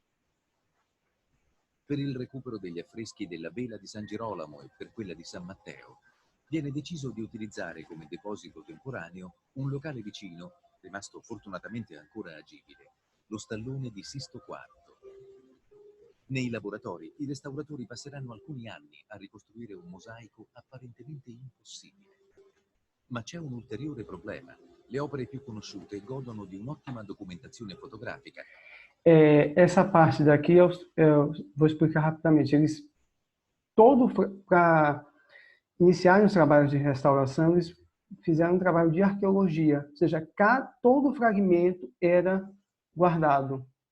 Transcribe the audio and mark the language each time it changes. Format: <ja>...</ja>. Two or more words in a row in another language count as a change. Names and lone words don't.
<it>Per il recupero degli affreschi della Vela di San Girolamo e per quella di San Matteo, viene deciso di utilizzare come deposito temporaneo un locale vicino, rimasto fortunatamente ancora agibile, lo stallone di Sisto IV. Nei laboratori i restauratori passeranno alcuni anni a ricostruire un mosaico apparentemente impossibile. Ma c'è un ulteriore problema. Le opere più conosciute godono di un'ottima documentazione fotografica.</it> <pt>Essa parte daqui eu vou explicar rapidamente. Eles, todo para iniciarem os trabalhos de restauração, eles fizeram um trabalho de arqueologia, ou seja, todo fragmento era guardado.</pt>